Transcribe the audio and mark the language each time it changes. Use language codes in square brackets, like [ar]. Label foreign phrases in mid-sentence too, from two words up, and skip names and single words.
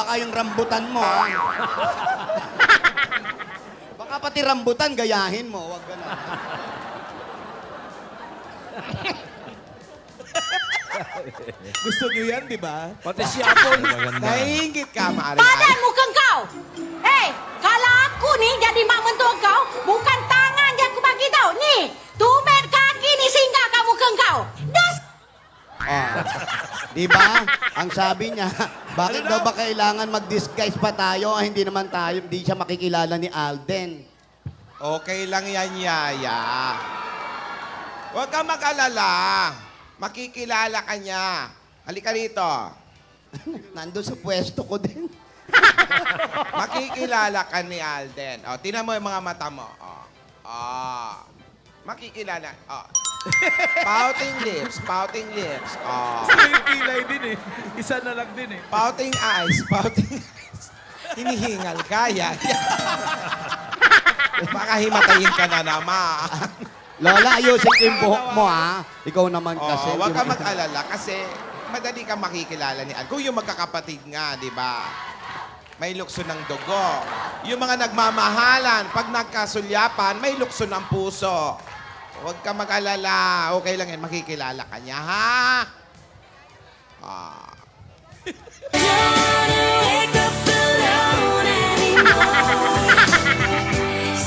[tl] Baka yung rambutan mo. ah. Baka pati rambutan, gayahin mo. Huwag ka na. Gusto nyo yan, di ba? Pati siyapol. Naiingit ka, Maring Padan Al. [ms] muka kau. Hei, kalau aku ni jadi mak mentua kau, bukan tangan yang aku bagi tau. Ni, tumit kaki ni singgah kat muka kau. Das. [tl] Oh. Di ba? Ang sabi niya, bakit daw ba kailangan mag-disguise pa tayo? Hindi naman tayo, hindi siya makikilala ni Alden. Okay lang yan, Yaya. Huwag ka mag-alala. Makikilala ka niya. Halika rito. Nandun sa pwesto ko din. Makikilala ka ni Alden. O, tinan mo yung mga mata mo. O. Makikilala. O. [en] Pouting lips, pouting lips. [tl] O. Yung kilay din eh. Isa na lang din eh. [en] Pouting eyes, pouting eyes. [tl] Hinihingal ka, Yaya. Baka himatayin ka na naman. Lola, ayusin ko yung buhok mo, ha? Ikaw naman kasi. Oh, huwag ka mag-alala kasi madali kang makikilala ni Al. Kung yung magkakapatid nga, di ba? May lukso ng dugo. Yung mga nagmamahalan, pag nagkasulyapan, may lukso ng puso. Huwag ka mag-alala. Okay lang yan, makikilala ka niya, ha? Ah. [en] Wake up alone anymore.